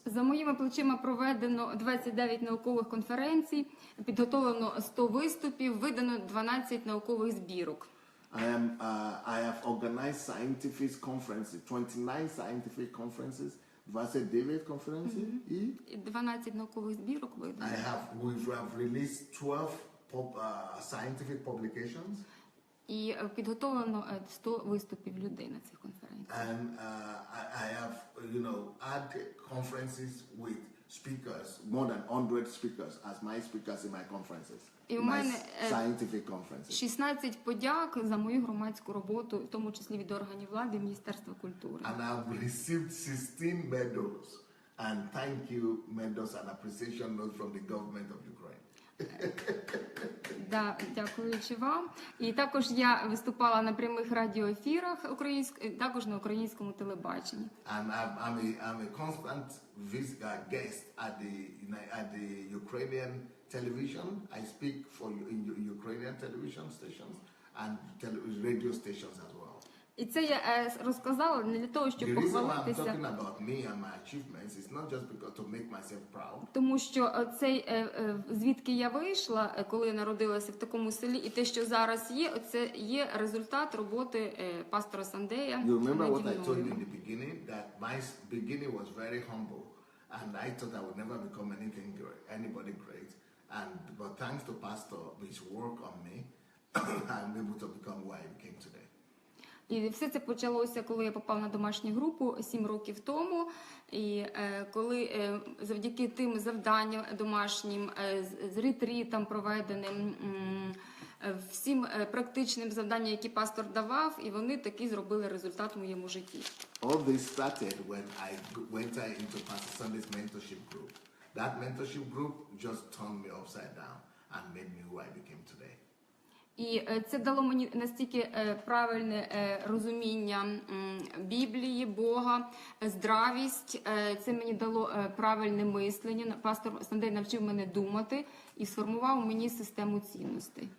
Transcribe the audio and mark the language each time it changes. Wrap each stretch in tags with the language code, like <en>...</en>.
<uk>За моїми плечима проведено 29 наукових конференцій, підготовлено 100 виступів, видано 12 наукових збірок.</uk> <en>I have organized scientific conferences, 29 scientific conferences,</en> <uk>29 конференцій і 12 наукових збірок видано.</uk> <en>We have released 12 scientific publications.</en> <uk>І підготовлено 100 виступів людей на цих конференціях.</uk> <en>And I have, had conferences with speakers, more than 100 speakers as my speakers in my conferences.</en> <uk>І у мене</uk> <en>scientific conferences.</en> <uk>16 подяк за мою громадську роботу, в тому числі від органів влади і Міністерства культури.</uk> <en>And I've received 16 medals and thank you medals and appreciation notes from the government of Ukraine.</en> <uk>Да, дякуючи вам. І також я виступала на прямих радіоефірах також на українському телебаченні.</uk> <en>And I'm a constant guest at the Ukrainian television. I speak for Ukrainian television stations and radio stations as well.</en> <uk>І це я розказала не для того, щоб</uk> <en>The reason why I'm</en> <uk>похвалитися.</uk> <en>talking about me and my achievements is not just because to make myself proud.</en> <uk>Тому що цей, звідки я вийшла, коли я народилася в такому селі, і те, що зараз є, це є результат роботи пастора Сандея.</uk> <en>You remember what I told you in the beginning? That my beginning was very humble. And I thought I would never become anything great, anybody great. But thanks to Pastor, his work on me, I'm able to become who I became today.</en> <uk>І все це почалося, коли я попав на домашню групу 7 років тому. І коли завдяки тим завданням домашнім, з ретрітам проведеним, всім практичним завданням, які пастор давав, і вони таки зробили результат в моєму житті.</uk> <en>All this started when I went into Pastor Sandey's mentorship group. That mentorship group just turned me upside down and made me who I became today.</en> <uk>І це дало мені настільки правильне розуміння Біблії, Бога, здравість. Це мені дало правильне мислення. Пастор Сандей навчив мене думати і сформував мені систему цінностей.</uk>